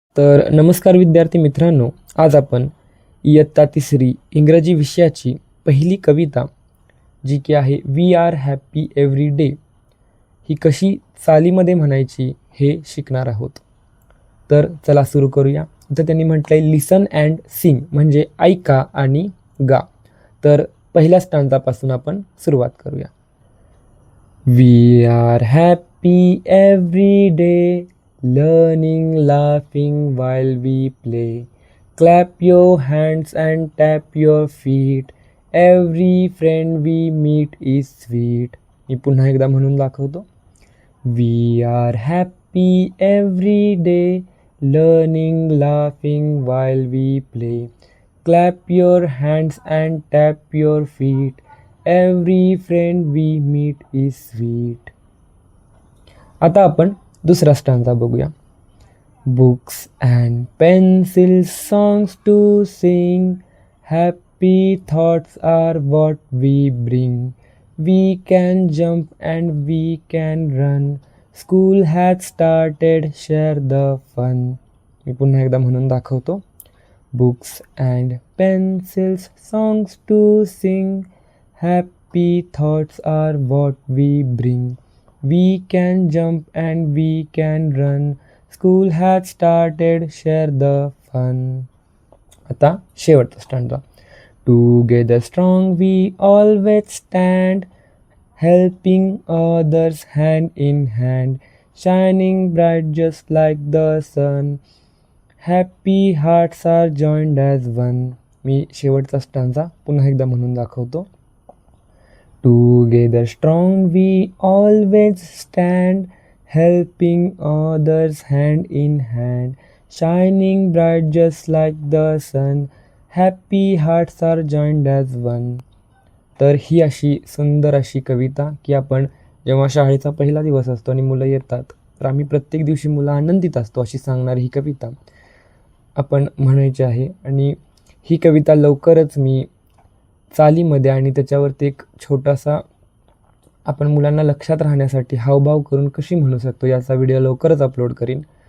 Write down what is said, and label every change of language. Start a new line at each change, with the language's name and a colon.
Marathi: तर नमस्कार विद्यार्थी मित्रांनो, आज आपण इयत्ता तिसरी इंग्रजी विषयाची पहिली कविता जी की आहे we R happy every day ही कशी चालीमध्ये म्हणायची हे शिकणार आहोत. तर चला सुरू करूया. तर त्यांनी म्हटलंय
English: listen and sing
Marathi: म्हणजे ऐका आणि गा. तर पहिल्या स्टांजापासून आपण सुरुवात करूया.
English: We are happy every day, learning, laughing while we play. Clap your hands and tap your feet. Every friend we meet is sweet.
Marathi: मी पुन्हा एकदा म्हणून दाखवतो.
English: We are happy every day, learning, laughing while we play. Clap your hands and tap your feet. Every friend we meet is sweet.
Marathi: आता आपण दुसरा stanza बघूया.
English: Books and pencils, songs to sing. Happy thoughts are what we bring. We can jump and we can run. School has started, share the fun.
Marathi: मी पुन्हा एकदा म्हणून दाखवतो.
English: Books and pencils, songs to sing. Happy thoughts are what we bring. We can jump and we can run. School has started, share the fun.
Marathi: आता शेवटचा stanza.
English: Together strong we always stand. Helping others hand in hand. Shining bright just like the sun. Happy hearts are joined as one.
Marathi: मी शेवटचा stanza पुन्हा एकदा म्हणून दाखवतो.
English: Together strong we always stand, helping others hand in hand, shining bright just like the sun, happy hearts are joined as one.
Marathi: तर ही अशी सुंदर अशी कविता की आपण जेव्हा शाळेचा पहिला दिवस असतो आणि मुलं येतात तर आम्ही प्रत्येक दिवशी मुलं आनंदित असतो अशी सांगणारी ही कविता आपण म्हणायची आहे. आणि ही कविता लवकरच मी चालीमध्ये आणि त्याच्यावरती एक छोटासा आपण मुलांना लक्षात राहण्यासाठी हावभाव करून कशी म्हणू शकतो याचा व्हिडिओ लवकरच अपलोड करीन.